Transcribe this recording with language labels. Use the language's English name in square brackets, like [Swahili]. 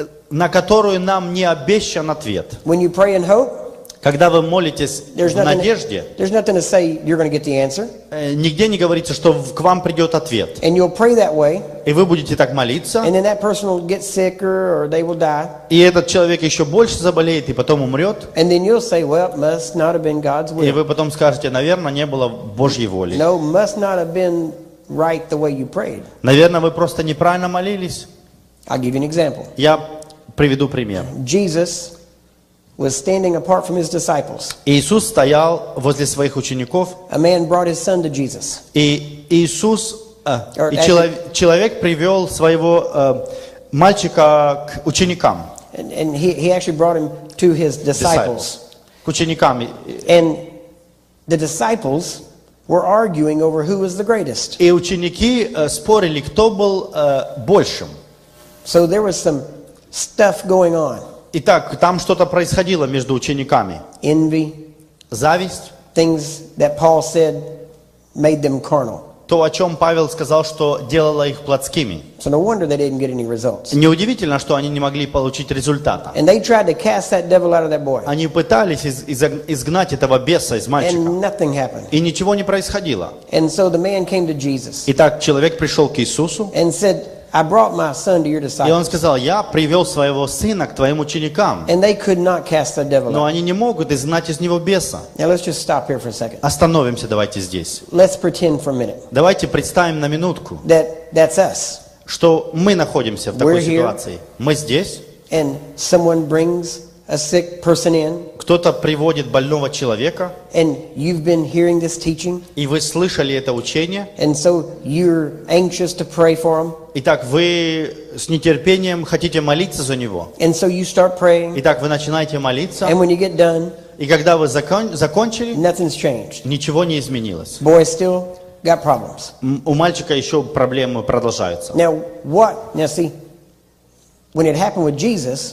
[Russian] на которую нам не обещан ответ. [English] When you pray in hope, [Russian] Когда вы молитесь [English] there's [Russian] в надежде, [English] nothing to say you're going to get the answer. [Russian] нигде не говорится, что к вам придет ответ. [English] And you'll pray that way, [Russian] И вы будете так молиться, [English] and then that person will get sicker or they will die. [Russian] и этот человек еще больше заболеет, и потом умрет. [English] And then you'll say, well, it must not have been God's [Russian] И [English] will. [Russian] вы потом скажете, наверное, не было Божьей воли. [English] No, must not have been right the way you prayed. [Russian] Наверное, вы просто неправильно молились. [English] I'll give you an example. [Russian] Я приведу пример. [English] Jesus was standing apart from his disciples. [Russian] Иисус стоял возле своих учеников, [English] A man brought his son to Jesus. [Russian] и [English] Or [Russian] человек привел своего мальчика к ученикам. [English] And he actually brought him to his disciples. [Russian] К ученикам. [English] And the disciples were arguing over who was the greatest. [Russian] И ученики спорили, кто был большим. [English] So there was some stuff going on. [Russian] Итак, там что-то происходило между учениками. [English] Envy, [Russian] Зависть. [English] things that Paul said made them carnal. [Russian] То, о чем Павел сказал, что делало их плотскими. [English] So no wonder they didn't get any results. [Russian] Неудивительно, что они не могли получить результата. [English] And they tried to cast that devil out of that boy. [Russian] Они пытались изгнать этого беса из мальчика. [English] And nothing happened. [Russian] И ничего не происходило. [English] And so the man came to Jesus [Russian] Итак, человек пришел к Иисусу, [English] and said, I brought my son to your [Russian] и он [English] disciples. [Russian] сказал, я привел своего сына к твоим ученикам, [English] And they could not cast the devil [Russian] но [English] out. [Russian] они не могут изгнать из него беса. [English] Now let's just stop here for a second. [Russian] Остановимся давайте здесь. [English] Let's pretend for a minute [Russian] Давайте представим на минутку, [English] that's us. [Russian] что мы находимся в такой [English] We're here. [Russian] ситуации. Мы здесь, [English] And someone brings a sick person in, [Russian] кто-то приводит больного человека, [English] and you've been hearing this teaching, [Russian] и вы слышали это учение. [English] and so you're anxious to pray for them, [Russian] Итак, вы с нетерпением хотите молиться за него. [English] and so you start praying, [Russian] Итак, вы начинаете молиться, [English] and when you get done, [Russian] и когда вы закончили, [English] nothing's changed. [Russian] ничего не изменилось. [English] Boy still got problems. [Russian] У мальчика еще проблемы продолжаются. [English] Now see, when it happened with Jesus,